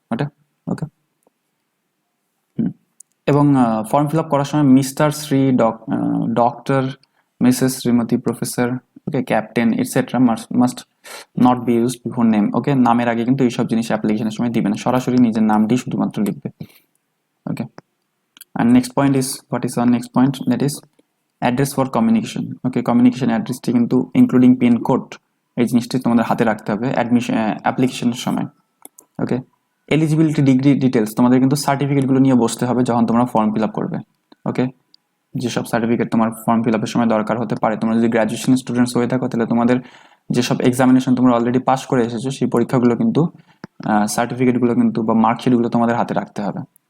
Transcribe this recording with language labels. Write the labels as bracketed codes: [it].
[bn] ওটা ওকে, এবং form fill up করার সময় mister, Shri, doctor, Mrs, Shrimati, professor, okay, captain etcetera [en] Must not be used before name. [bn] ওকে, নামের আগে কিন্তু এইসব জিনিস অ্যাপ্লিকেশনের সময় দিবে না, সরাসরি নিজের নামটি শুধুমাত্র লিখবে। [en] Okay, and next point is, what is our next point, that is address for communication. [bn] Okay, communication অ্যাড্রেসটি কিন্তু ইনক্লুডিং পিন কোড, এই জিনিসটি তোমাদের হাতে রাখতে হবে অ্যাডমিশন অ্যাপ্লিকেশনের সময়। ওকে, এলিজিবিলিটি ডিগ্রি ডিটেলস, তোমাদের কিন্তু সার্টিফিকেটগুলো নিয়ে বসতে হবে যখন তোমরা ফর্ম ফিল আপ করবে। ওকে, যেসব সার্টিফিকেট তোমার ফর্ম ফিল আপের সময় দরকার হতে পারে, তোমরা যদি গ্র্যাজুয়েশন স্টুডেন্টস হয়ে থাকো, তাহলে তোমাদের যেসব এক্সামিনেশন তোমরা অলরেডি পাস করে এসেছো, সেই পরীক্ষাগুলো কিন্তু সার্টিফিকেটগুলো কিন্তু বা মার্কশিটগুলো তোমাদের হাতে রাখতে হবে।